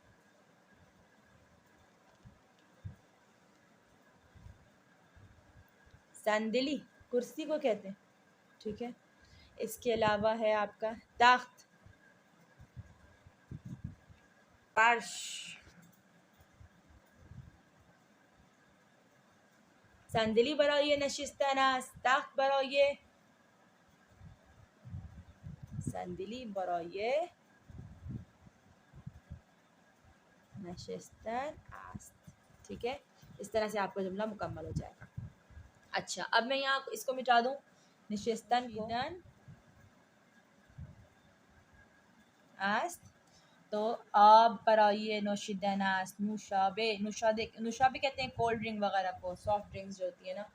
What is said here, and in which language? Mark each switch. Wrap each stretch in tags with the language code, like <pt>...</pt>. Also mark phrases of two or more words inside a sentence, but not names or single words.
<ur>صندلی، کرسی کو کہتے ہیں. ٹھیک ہے، اس کے علاوہ ہے آپ کا تخت، فرش,</ur> <fa>صندلی برای نشستن است، تخت برای صندلی برای نشستن است.</fa> <ur>ٹھیک ہے، اس طرح سے آپ کا جملہ مکمل ہو جائے گا۔ اچھا، اب میں یہاں اس کو مٹا دوں، نشستن کو است، تو آپ</ur> <fa>برای نوشیدن است,</fa> <ur>نوشابه، نوشابه کہتے ہیں</ur> <en>cold drink</en> <ur>وغیرہ کو,</ur> <en>soft drinks</en> <ur>جو ہوتی ہے نا.</ur>